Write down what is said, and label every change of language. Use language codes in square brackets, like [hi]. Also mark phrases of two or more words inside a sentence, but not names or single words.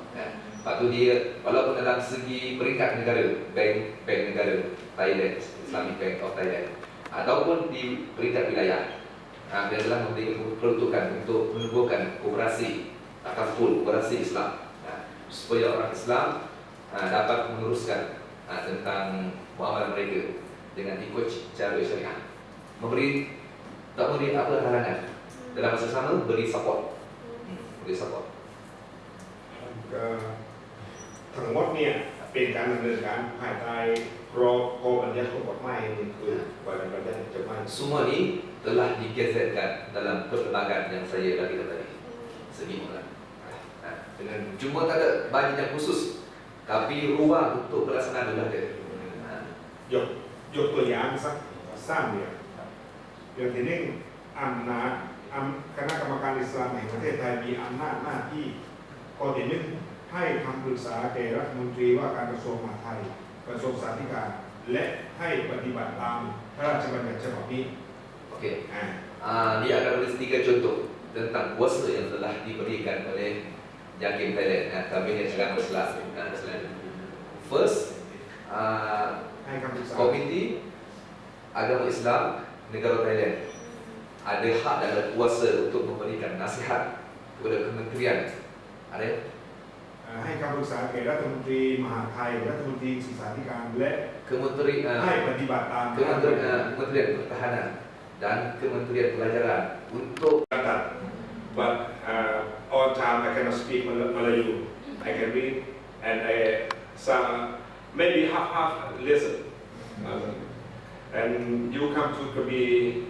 [ms] Lepas tu dia, walaupun dalam segi peringkat negara, bank negara Thailand, Islamic Bank of Thailand, ataupun di peringkat wilayah, dia telah diperuntukkan untuk menubuhkan koperasi takaful, koperasi Islam, supaya orang Islam dapat menguruskan tentang muamalah mereka dengan ikut cara syariah. Tak memberi apa halangan, dalam masa sama beri support. Beri support. [th] ทั้งหมดเนี่ยเป็นการดำเนินการภายใต้ข้อบัญญัติของกฎหมายนี่คือบัญญัติกฎหมาย [ms] Semua ini telah digeserkan dalam perlembagaan yang saya bagi tadi. Semua. Dengan cuma tak ada bajet yang khusus, tapi ruang untuk pelaksanaan adalah ada. [th] ยกตัวอย่างสัก3อย่างอย่างที่หนึ่งอำนาจคณะกรรมการอิสลามแห่งประเทศไทยมีอำนาจหน้าที่ข้อที่หนึ่งให้คำปรึกษาแก่รัฐมนตรีว่าการกระทรวงมหาดไทยกระทรวงสาธารณสุขและให้ปฏิบัติตามพระราชบัญญัติฉบับนี้ [ms] Okey. Dia akan menulis 3 contoh tentang kuasa yang telah diberikan oleh JAKIM Thailand, Kabinet Agama Islam. First, [th] ให้คำปรึกษา [ms] Komiti Agama Islam Negara Thailand ada hak dan ada kuasa untuk memberikan nasihat kepada kementerian. Ada? [th] ให้คำปรึกษาแก่รัฐมนตรีมหาดไทยรัฐมนตรีศึกษาธิการและ Kementerian ให้ปฏิบัติตาม [ms] Kementerian Pertahanan dan Kementerian Pelajaran untuk [en] but all time I cannot speak Malayu. I can read and some maybe half listen. And you come to Krabi.